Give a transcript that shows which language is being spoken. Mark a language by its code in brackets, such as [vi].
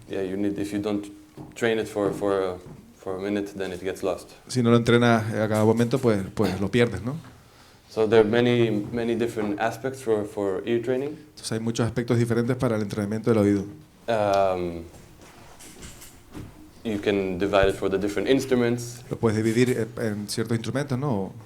[en] Yeah, if you don't train it for a minute, then it gets lost. [es] Si no lo entrenas a cada momento, pues lo pierdes, ¿no? [en] So there are many different aspects for ear training. [es] Entonces hay muchos aspectos diferentes para el entrenamiento del oído. [en] You can divide it for the different instruments. [es] Lo puedes dividir en ciertos instrumentos, ¿no?